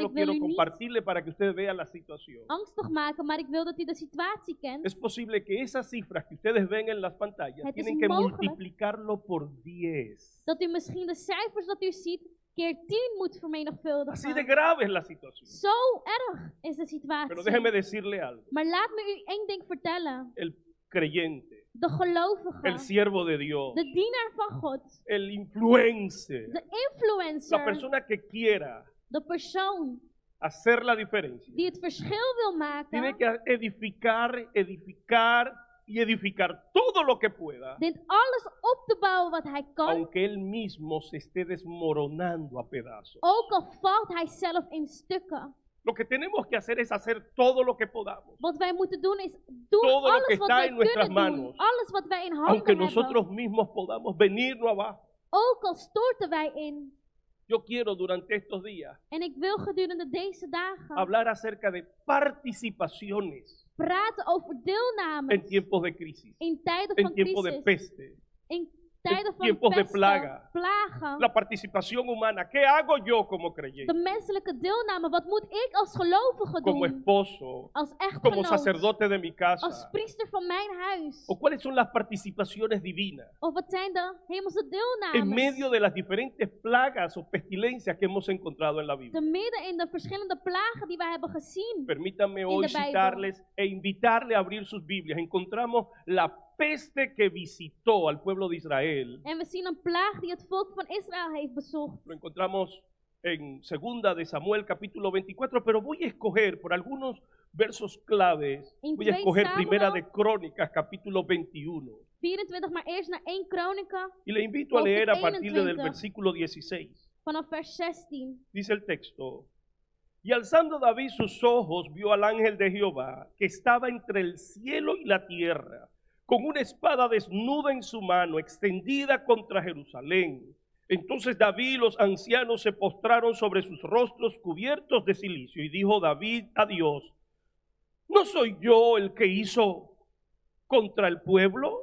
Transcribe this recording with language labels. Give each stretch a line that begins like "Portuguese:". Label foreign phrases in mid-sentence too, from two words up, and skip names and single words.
Dutch: ik wil
Spanish: quiero
Dutch: u niet
Spanish: compartirle para que usted vea la situación.
Dutch: angstig maken, maar ik wil dat u de situatie kent.
Spanish: Es posible que esas cifras que ustedes ven en las pantallas
Dutch: Het is
Spanish: tienen que
Dutch: mogelijk
Spanish: multiplicarlo por 10.
Dutch: Dat u misschien de cijfers dat u ziet keer 10 moet
Spanish: Así de
Dutch: vermenigvuldigen.
Spanish: grave es la situación.
Dutch: Zo erg is de
Spanish: Pero déjeme
Dutch: situatie.
Spanish: decirle algo.
Dutch: Maar laat me u één ding vertellen.
Spanish: El creyente,
Dutch: De
Spanish: el
Dutch: gelovige,
Spanish: siervo de Dios,
Dutch: de dienaar van God,
Spanish: el influencer,
Dutch: de
Spanish: la
Dutch: influencer,
Spanish: persona que quiera
Dutch: de persoon
Spanish: hacer la diferencia,
Dutch: die het verschil wil
Spanish: tiene
Dutch: maken,
Spanish: que edificar y edificar todo lo que pueda,
Dutch: dient alles op te bouwen wat hij kan,
Spanish: aunque él mismo se esté desmoronando a pedazos.
Dutch: ook al valt hij zelf in stukken.
Spanish: Lo que tenemos que hacer es hacer todo lo que podamos,
Dutch: Wat wij moeten doen is doen
Spanish: Todo lo que
Dutch: alles wat
Spanish: está
Dutch: wij
Spanish: en nuestras
Dutch: kunnen doen,
Spanish: manos,
Dutch: alles wat wij in
Spanish: aunque
Dutch: handen
Spanish: nosotros
Dutch: hebben,
Spanish: mismos podamos venirnos abajo.
Dutch: ook al storten wij in.
Spanish: Yo quiero durante estos días
Dutch: En ik wil gedurende deze dagen
Spanish: hablar acerca de participaciones
Dutch: praten over
Spanish: en
Dutch: deelname
Spanish: tiempos de crisis,
Dutch: in tijden
Spanish: en
Dutch: van
Spanish: tiempos de
Dutch: crisis,
Spanish: peste,
Dutch: in tijden van
Spanish: tiempos de
Dutch: pesten,
Spanish: plaga.
Dutch: plagen.
Spanish: la participación humana. ¿Qué hago yo como
Dutch: De
Spanish: creyente?
Dutch: menselijke deelname, wat moet ik als gelovige
Spanish: Como
Dutch: doen?
Spanish: esposo,
Dutch: Als
Spanish: como
Dutch: echtgenoot,
Spanish: sacerdote de mi
Dutch: als
Spanish: casa.
Dutch: priester van mijn huis.
Spanish: ¿O cuáles son las participaciones divinas
Dutch: Of wat zijn de hemelse
Spanish: en medio
Dutch: deelnames?
Spanish: de las diferentes plagas o pestilencias que hemos encontrado en la
Dutch: Te
Spanish: Biblia?
Dutch: midden in de verschillende plagen die wij hebben gezien.
Spanish: Permítanme
Dutch: de
Spanish: hoy
Dutch: Bijbel.
Spanish: citarles e invitarle a abrir sus Biblias. Encontramos la peste que visitó al pueblo de Israel.
Dutch: En we zien een plaag die het volk van Israël heeft bezocht.
Spanish: Lo encontramos en Segunda de Samuel capítulo 24, pero voy a escoger por algunos versos claves,
Dutch: In
Spanish: voy a
Dutch: 2
Spanish: escoger
Dutch: Samuel.
Spanish: Primera de Crónicas capítulo 21.
Dutch: 24, maar eerst naar 1 Kronieken
Spanish: Y le invito a
Dutch: Hoofdstuk
Spanish: leer a partir del
Dutch: 21.
Spanish: versículo 16.
Dutch: vanaf vers 16.
Spanish: Dice el texto: y alzando David sus ojos, vio al ángel de Jehová, que estaba entre el cielo y la tierra, con una espada desnuda en su mano, extendida contra Jerusalén. Entonces David y los ancianos se postraron sobre sus rostros cubiertos de cilicio, y dijo David a Dios: ¿no soy yo el que hizo contra el pueblo?